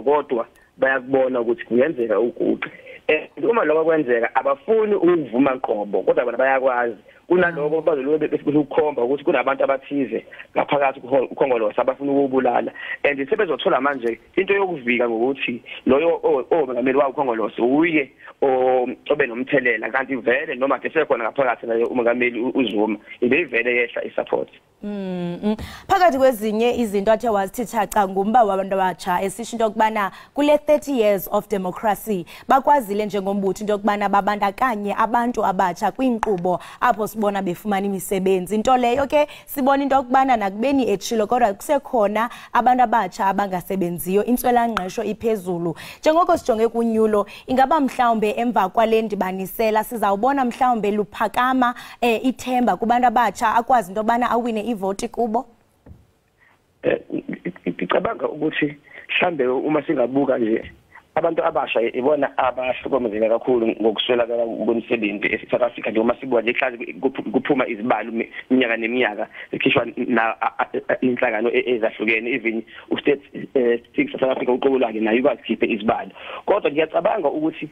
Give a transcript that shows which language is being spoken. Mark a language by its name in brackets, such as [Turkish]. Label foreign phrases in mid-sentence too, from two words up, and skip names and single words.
[Zulu] kodwa bayakubona ukuthi kungenzeka uguqe uma lokho kwenzeka abafuni ukuvuma qobo kodwa bona bayakwazi kunaloko bazolwe bekukhomba ukuthi kunabantu abathize ngaphakathi ukhongolose abafuna ukubulala and sebezothola manje into yokuvika ngokuthi loyo omengameli wawo ukhongolose uye obe nomthelela kanti vele noma desekhona ngaphakathi naye umengameli uZuma ibeyivele yehla isupport. [Xhosa] Phakathi kwezinye izinto athe wazithatha ngumba wabantu abatsha esisho into yokubana kule [English] 30 years of [Xhosa] democracy bakwazile njengombutho into yokubana babandakanye abantu abatsha kwinkqubo apho sibona befumana imisebenzi into leyo ke sibona into yokubana nakubeni etshilo kodwa kusekhona abantu abatsha abangasebenziyo intswelangqesho iphezulu njengoko sijonge kunyulo ingaba mhlawumbe emva kwale ndibanisela sizawubona mhlawumbe luphakama ithemba kubantu abatsha akwazi into yokubana awine ivoti kubo. [Zulu] Ngicabanga ukuthi mhlambe uma singabuka nje abantu abasha ibona abahlukumezeka kakhulu ngokuswela kwemisebenzi eSouth Africa njengoba sibuka nje ehlazi kuphuma izibalo iminyaka neminyaka ekhishwa na inhlangano ezahlukene even ustate South Africa uqobolake nayo ikwazikhiphe izibalo kodwa ngiyacabanga ukuthi